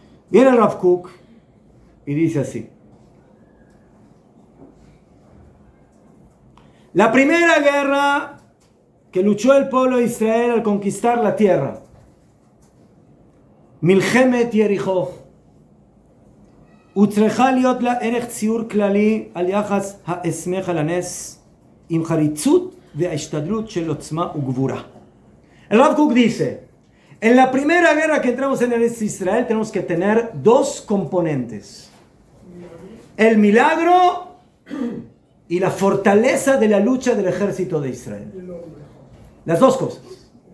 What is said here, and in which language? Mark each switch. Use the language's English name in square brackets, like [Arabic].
[Spanish] Viene el Rav Kook y dice así. La primera guerra que luchó el pueblo de Israel al conquistar la tierra. [Hebrew] Milchemet Yericho. וצריכה להיות לה ערך ציור כללי על יחס האסמך על הנס עם חריצות וההשתדלות של עוצמה וגבורה. [Spanish] El Rav Kook dice, en la primera guerra que entramos en Israel tenemos que tener dos componentes. El milagro y la fortaleza de la lucha del ejército de Israel. Las dos cosas.